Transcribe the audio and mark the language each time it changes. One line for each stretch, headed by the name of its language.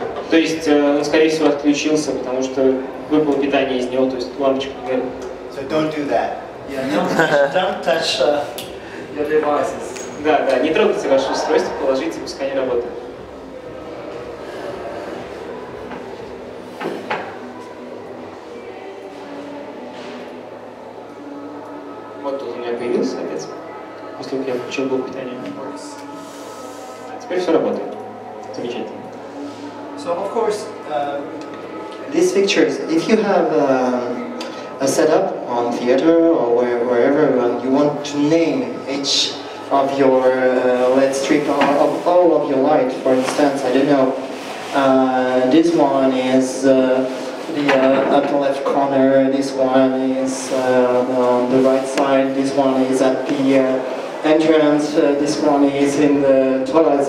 Russian: То есть он, скорее всего, отключился, потому что выпало питание из него, то есть лампочка горит.
English: So don't do that. Yeah, don't touch your devices.
Russian: Да, не трогайте ваше устройство, положите, пускай не работает. Вот тут у меня появился опять, после того, как я включил блок питания. Теперь все работает. Замечательно.
English: So of course, these pictures, if you have a setup on theater or wherever you want to name each of your LED strip or of all of your light, for instance, I don't know, this one is at the left corner, this one is on the right side, this one is at the entrance, this one is in the toilets.